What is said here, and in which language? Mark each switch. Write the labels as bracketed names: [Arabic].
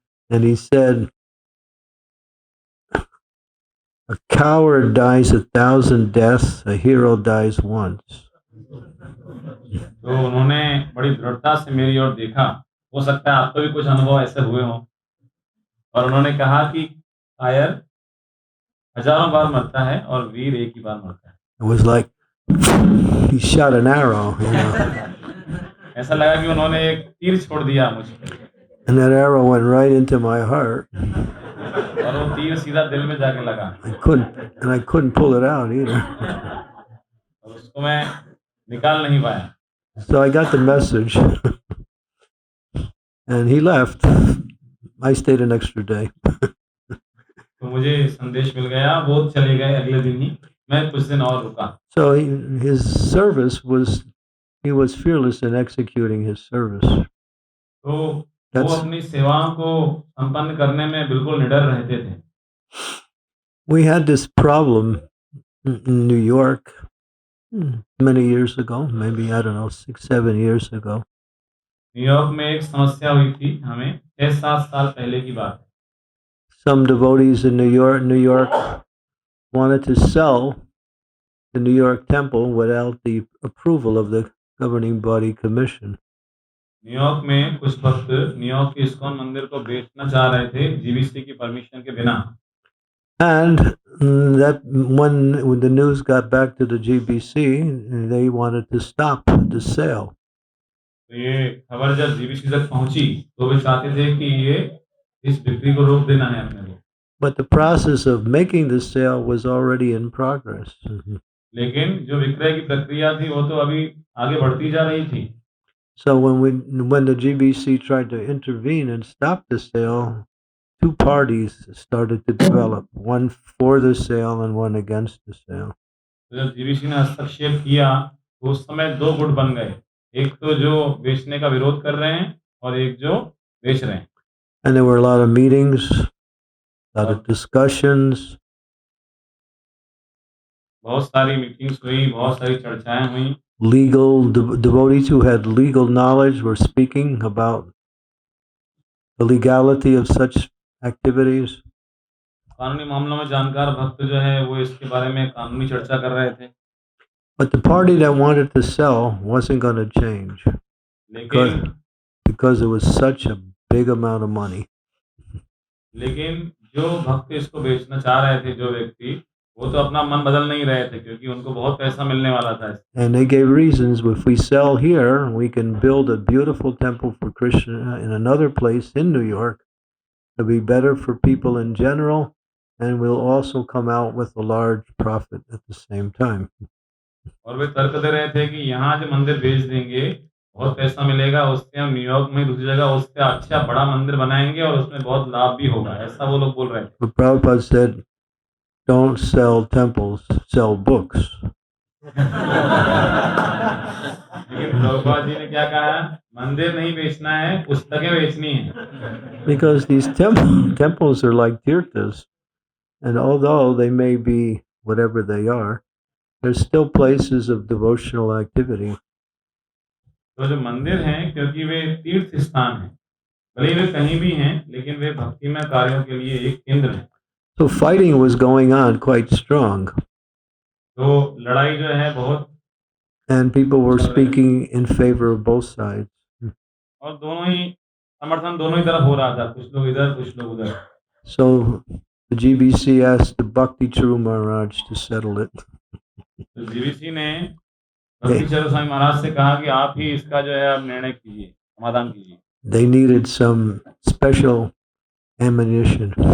[English] And he said, a coward dies 1,000 deaths, a hero dies once. [Hindi] तो उन्होंने बड़ी दृढ़ता से मेरी ओर देखा। हो सकता है आपको भी कुछ अनुभव ऐसे हुए हों। और उन्होंने कहा कि कायर हजारों बार मरता है और वीर एक ही बार मरता है। [English] It was like he shot an arrow, [Hindi] ऐसा लगा कि उन्होंने एक तीर छोड़ दिया मुझ पे। [English] And that arrow went right into my heart. [Hindi] और वो तीर सीधा दिल में जाके लगा। [English] I couldn't pull it out either. [Hindi] और उसको मैं निकाल नहीं पाया। [English] So I got the message. And he left. I stayed an extra day. [Hindi] तो मुझे संदेश मिल गया, वो चले गए अगले दिन ही। मैं कुछ दिन और रुका। [English] So his service was, he was fearless in executing his service. [Hindi] तो वो अपनी सेवाओं को संपन्न करने में बिल्कुल निडर रहते थे। [English] We had this problem in New York many years ago, maybe, I don't know, 6-7 years ago. [Hindi] New York में एक समस्या हुई थी हमें 6-7 साल पहले की बात है। [English] Some devotees in New York wanted to sell the New York temple without the approval of the governing body commission. [Hindi] New York में कुछ भक्त न्यूयॉर्क के इस्कॉन मंदिर को बेचना चाह रहे थे जीबीसी की परमिशन के बिना। [English] And that when the news got back to the GBC, they wanted to stop the sale. [Hindi] तो ये खबर जब जीबीसी तक पहुंची तो वे चाहते थे कि ये इस बिक्री को रोक देना है अपने को। [English] But the process of making the sale was already in progress. [Hindi] लेकिन जो विक्रय की प्रक्रिया थी वो तो अभी आगे बढ़ती जा रही थी। [English] So when the GBC tried to intervene and stop the sale, two parties started to develop, one for the sale and one against the sale. [Hindi] तो जब जीबीसी ने हस्तक्षेप किया तो उस समय दो गुट बन गए, एक तो जो बेचने का विरोध कर रहे हैं और एक जो बेच रहे हैं। [English] And there were a lot of meetings, a lot of [Hindi] और [English] discussions. [Hindi] बहुत सारी मीटिंग्स हुई, बहुत सारी चर्चाएं हुई। [English] Legal devotees who had legal knowledge were speaking about the legality of such activities. [Hindi] कानूनी मामलों में जानकार भक्त जो है वो इसके बारे में कानूनी चर्चा कर रहे थे। [English] But the party that wanted to sell wasn't going to change [Hindi] लेकिन [English] because it was such a big amount of money. [Hindi] लेकिन जो भक्त इसको बेचना चाह रहे थे, जो व्यक्ति, वो तो अपना मन बदल नहीं रहे थे क्योंकि उनको बहुत पैसा मिलने वाला था। [English] And they gave reasons. If we sell here, we can build a beautiful temple for Krishna in another place in New York. It'll be better for people in general, and we'll also come out with a large profit at the same time. [Hindi] और वे तर्क दे रहे थे कि यहाँ जो मंदिर बेच देंगे बहुत पैसा मिलेगा, उससे हम न्यूयॉर्क में दूसरी जगह उससे अच्छा बड़ा मंदिर बनाएंगे और उसमें बहुत लाभ भी होगा, ऐसा वो लोग बोल रहे थे। [English] But Prabhupada said, don't sell temples, sell books. [Hindi] लेकिन प्रभुपाद जी ने क्या कहा, मंदिर नहीं बेचना है, पुस्तकें बेचनी है। [English] Because these temples are like Kirtans, and although they may be whatever they are, they're still places of devotional activity. [Hindi] तो जो मंदिर हैं, क्योंकि वे तीर्थ स्थान हैं, भले वे कहीं भी हैं, लेकिन वे भक्तिमय कार्यों के लिए एक केंद्र है। [English] So fighting was going on quite strong. [Hindi] तो लड़ाई जो है बहुत, [English] and people were speaking in favor of both sides. [Hindi] और दोनों ही समर्थन दोनों ही तरफ हो रहा था, कुछ लोग इधर कुछ लोग उधर। [English] So the GBC asked the Bhakti Charu Maharaj to settle it. [Hindi] तो जीबीसी ने भक्ति चरु स्वामी महाराज से कहा कि आप ही इसका जो है आप निर्णय कीजिए, समाधान कीजिए। [English] They needed some special ammunition.